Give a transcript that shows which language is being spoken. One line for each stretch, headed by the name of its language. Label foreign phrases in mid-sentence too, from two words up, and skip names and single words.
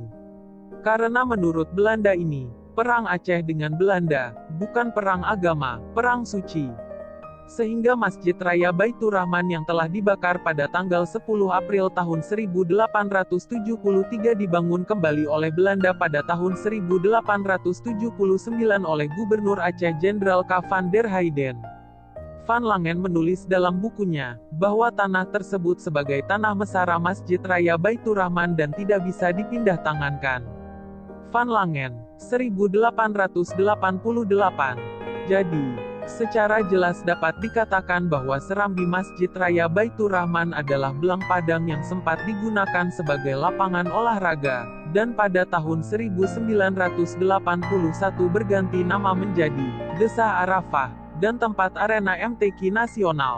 Indonesian: Karena menurut Belanda ini, Perang Aceh dengan Belanda, bukan perang agama, perang suci. Sehingga Masjid Raya Baitur Rahman yang telah dibakar pada tanggal 10 April tahun 1873 dibangun kembali oleh Belanda pada tahun 1879 oleh Gubernur Aceh Jenderal K. van der Heyden. Van Langen menulis dalam bukunya, bahwa tanah tersebut sebagai tanah mesara Masjid Raya Baitur Rahman dan tidak bisa dipindah tangankan. Van Langen, 1888. Jadi, secara jelas dapat dikatakan bahwa serambi Masjid Raya Baitur Rahman adalah belang padang yang sempat digunakan sebagai lapangan olahraga, dan pada tahun 1981 berganti nama menjadi Desa Arafah, dan tempat arena MTQ nasional.